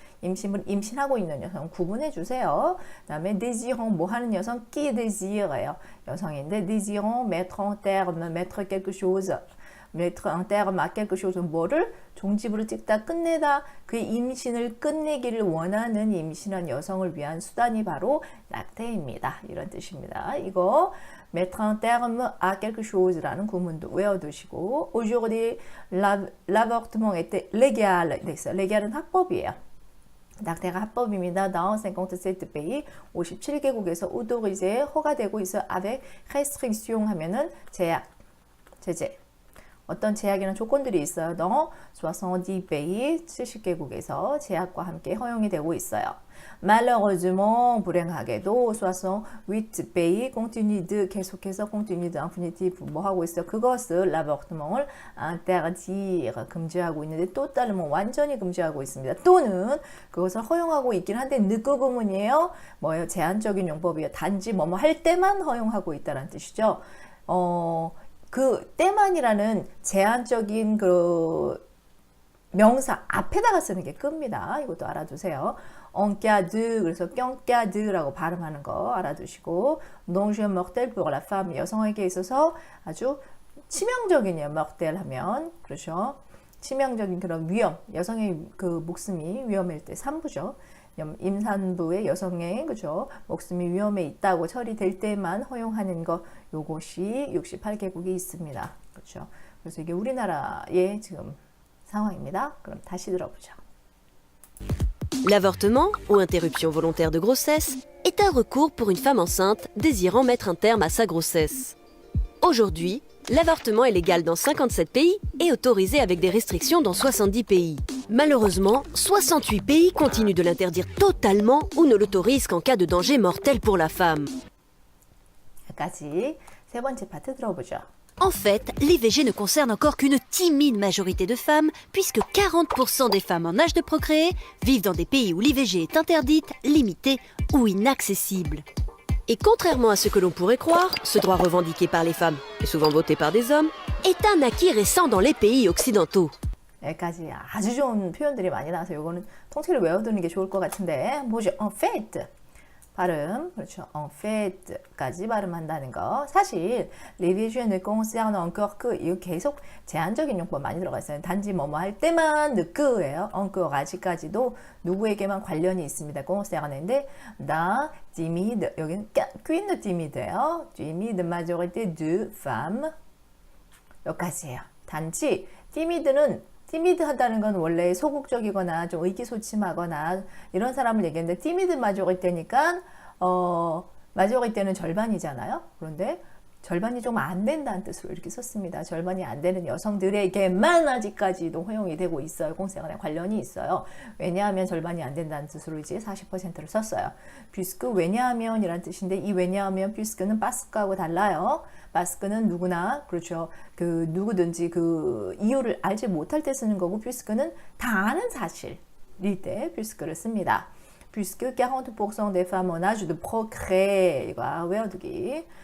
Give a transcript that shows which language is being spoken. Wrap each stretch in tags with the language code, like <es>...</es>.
<ko>임신부는 임신하고 있는 여성 구분해 주세요. 그 다음에 désirant 뭐 하는 여성 qui désire예요. 여성인데 désirant</ko> <fr>mettre en terme, mettre quelque chose,</fr> <ko>mettre en terme à quelque chose 뭐를 종지부를 찍다 끝내다 그의 임신을 끝내기를 원하는 임신한 여성을 위한 수단이 바로 낙태입니다. 이런 뜻입니다.</ko> <fr>이거 mettre en terme à quelque chose라는 구문도 외워두시고 aujourd'hui l'avortement était légal.</fr> <ko>légal은 합법이에요. 낙태가 합법입니다. dans 57 pays 57개국에서 autorisé 허가되고 있어</ko> <fr>avec restriction</fr> <ko>하면은 제약, 제재. 어떤 제약이나 조건들이 있어요. dans 70 pays 70개국에서 제약과 함께 허용이 되고 있어요. malheureusement 불행하게도 68 pays continue de 계속해서 continue de infinitive 뭐 하고 있어요? 그것을 l'avortement을 interdire 금지하고 있는데 totalement 완전히 금지하고 있습니다. 또는 그것을 허용하고 있긴 한데 느그 부분이에요. 뭐예요? 제한적인 용법이에요. 단지 뭐뭐 할 때만 허용하고 있다는 뜻이죠. 그 때만이라는 제한적인 그 명사 앞에다가 쓰는 게 끕니다. 이것도 알아두세요.</ko> <fr>en cas de</fr> <ko>그래서 뿅까드라고 발음하는 거 알아두시고</ko> <fr>danger mortel pour la femme</fr> <ko>여성에게 있어서 아주 치명적인이에요. mortel 하면 그렇죠. 치명적인 그런 위험 여성의 그 목숨이 위험할 때 3부죠. 임산부의 여성의 그죠 목숨이 위험에 있다고 처리될 때만 허용하는 거 요것이 68개국이 있습니다. 그렇죠. 그래서 이게 우리나라의 지금 상황입니다. 그럼 다시 들어보죠.</ko> <fr>L'avortement, ou interruption volontaire de grossesse, est un recours pour une femme enceinte désirant mettre un terme à sa grossesse. Aujourd'hui, l'avortement est légal dans 57 pays et autorisé avec des restrictions dans 70 pays. Malheureusement, 68 pays continuent de l'interdire totalement ou ne l'autorisent qu'en cas de danger mortel pour la femme.</fr> <ko>여기까지 세 번째 파트 들어보죠.</ko> <fr>En fait, l'IVG ne concerne encore qu'une timide majorité de femmes, puisque 40% des femmes en âge de procréer vivent dans des pays où l'IVG est interdite, limitée ou inaccessible. Et contrairement à ce que l'on pourrait croire, ce droit revendiqué par les femmes, et souvent voté par des hommes, est un acquis récent dans les pays occidentaux.</fr> <ko>여기까지 아주 좋은 표현들이 많이 나와서 이거는 통째로 외워두는 게 좋을 것 같은데 뭐죠? en fait 발음 그렇죠. en fait까지 발음한다는 거 사실</ko> <fr>l'IVG ne concerne encore que</fr> <ko>이거 계속 제한적인 용법 많이 들어가 있어요. 단지 뭐뭐 할 때만 그예요. encore 아직까지도 누구에게만 관련이 있습니다. concerne인데 dans timide 여기는 qu'une timide예요.</ko> <fr>timide majorité de femmes</fr> <ko>여기까지예요. 단지 티미드하다는 건 원래 소극적이거나 좀 의기소침하거나 이런 사람을 얘기했는데 티미드 마조리테니까 마조리테는 절반이잖아요. 그런데 절반이 좀 안 된다는 뜻으로 이렇게 썼습니다. 절반이 안 되는 여성들에게만 아직까지도 허용이 되고 있어요. 공생활에 관련이 있어요. 왜냐하면 절반이 안 된다는 뜻으로 이제 40%를 썼어요. puisque 왜냐하면 이란 뜻인데 이 왜냐하면 puisque는 바스크하고 달라요. 바스크는 누구나 그렇죠. 그 누구든지 그 이유를 알지 못할 때 쓰는 거고 puisque는 다 아는 사실일 때 puisque를 씁니다.</ko> <fr>puisque 40% des femmes en âge de procréer</fr> <ko>이거 외워두기.</ko>